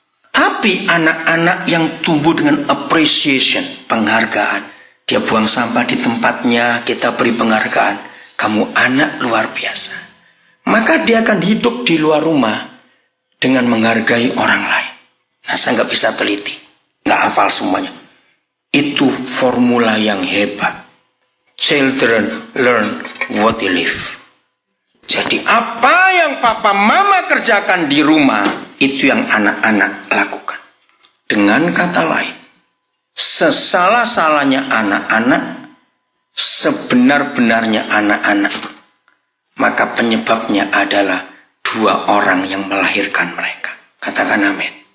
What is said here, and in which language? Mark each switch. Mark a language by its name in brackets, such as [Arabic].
[Indonesian] Tapi anak-anak yang tumbuh dengan appreciation, penghargaan. Dia buang sampah di tempatnya, kita beri penghargaan. Kamu anak luar biasa. Maka dia akan hidup di luar rumah dengan menghargai orang lain. Nah, saya nggak bisa teliti, nggak hafal semuanya. Itu formula yang hebat. [English] Children learn what they live. [Indonesian] Jadi apa yang papa mama kerjakan di rumah, itu yang anak-anak lakukan. Dengan kata lain, sesalah-salahnya anak-anak, sebenar-benarnya anak-anak, maka penyebabnya adalah 2 orang yang melahirkan mereka. Katakan amin.